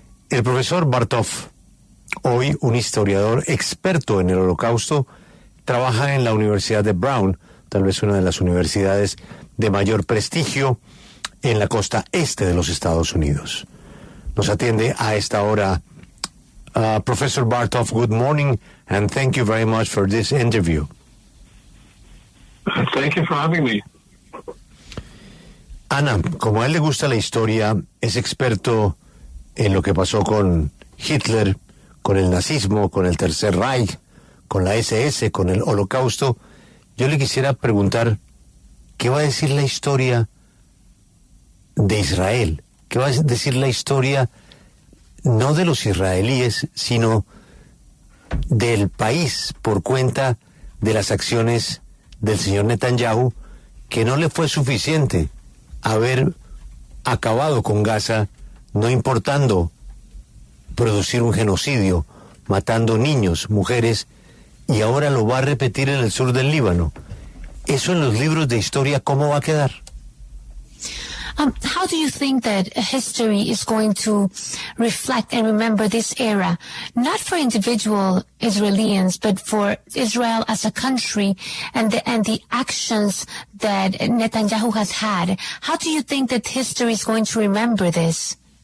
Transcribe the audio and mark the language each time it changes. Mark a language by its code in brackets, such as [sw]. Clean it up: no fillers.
[es] El profesor Bartov, hoy un historiador experto en el Holocausto, trabaja en la Universidad de Brown, tal vez una de las universidades de mayor prestigio en la costa este de los Estados Unidos. Nos atiende a esta hora Professor Bartov. [en] Good morning, and thank you very much for this interview. Thank you for having me. [es] Ana, como a él le gusta la historia, es experto en lo que pasó con Hitler, con el nazismo, con el Tercer Reich, con la SS, con el Holocausto. Yo le quisiera preguntar, ¿qué va a decir la historia de Israel? ¿Qué va a decir la historia no de los israelíes, sino del país por cuenta de las acciones del señor Netanyahu, que no le fue suficiente haber acabado con Gaza, no importando producir un genocidio, matando niños, mujeres, y ahora lo va a repetir en el sur del Líbano? Eso en los libros de historia, ¿cómo va a quedar? [en] How do you think that history is going to reflect and remember this era, not for individual Israelis, but for Israel as a country and the actions that Netanyahu has had? How do you think that history is going to remember this?